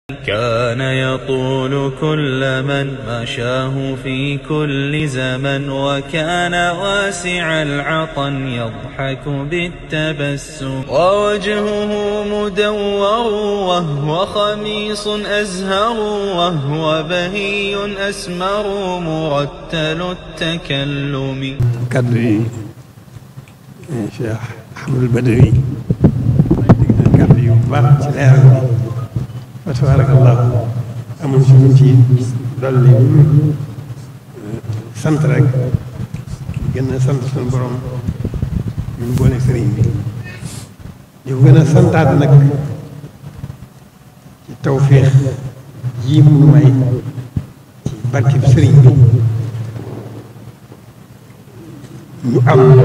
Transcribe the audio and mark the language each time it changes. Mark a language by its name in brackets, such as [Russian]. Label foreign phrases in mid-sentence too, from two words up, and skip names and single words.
[Arabic] كان يطول كل من مشاه في كل زمن، وكان واسع العطن يضحك بالتبسم، ووجهه مدور وهو خميص أزهر، وهو بهي أسمر مرتل التكلم. [Wolof] كادري Cheikh Ahmadul Badawi kàddu yu baax ci leeral bi [Arabic] وتبارك الله [Wolof] amuñ si luñ ci dolli sant rek gën a sant suñu borom ñu boole sëriñ bi di ko gën a santaat nag ci tawféex yii mu may ci barkeb sëriñ bi ñu am